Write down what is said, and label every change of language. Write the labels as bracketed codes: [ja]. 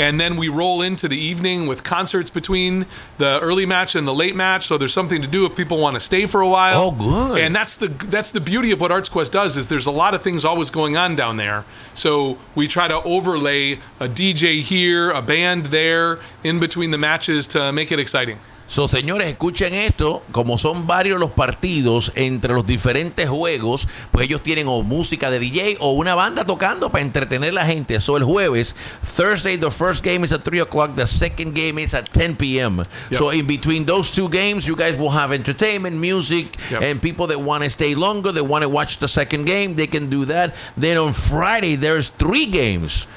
[en] And then we roll into the evening with concerts between the early match and the late match. So there's something to do if people want to stay for a while. Oh, good. And that's the beauty of what ArtsQuest does, is there's a lot of things always going on down there. So we try to overlay a DJ here, a band there, in between the matches to make it exciting. [es] So, señores, escuchen esto. Como son varios los partidos entre los diferentes juegos, pues ellos tienen o música de DJ o una banda tocando para entretener a la gente. [en] So, [es] el jueves, [en] Thursday, the first game is at 3 o'clock. The second game is at 10 p.m. Yep. So, in between those two games, you guys will have entertainment, music, yep, and people that want to stay longer, that want to watch the second game, they can do that. Then on Friday, there's 3 games.